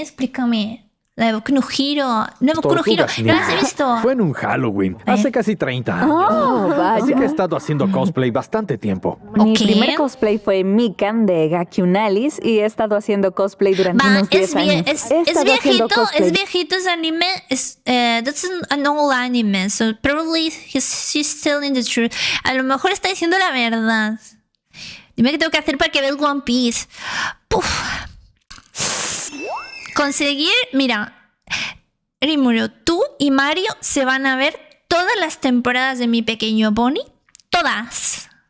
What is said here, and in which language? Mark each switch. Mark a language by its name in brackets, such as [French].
[Spanish] Explícame. La de Boku no Hero. No, Boku no Hero. ¿No las he visto? Fue en un Halloween, hace casi 30 años. Así que he estado haciendo cosplay bastante tiempo. Mi primer cosplay fue Mikan de Gakunalis y he estado haciendo cosplay durante unos 10 años. Es viejito ese anime. [English] That's an old anime, so probably she's telling the truth. [Spanish] A lo mejor está diciendo la verdad. Dime qué tengo que hacer para que veas One Piece. Puf. Conseguir, mira, Rimuru, tú y Mario se van a ver todas las temporadas de Mi Pequeño Pony. Todas.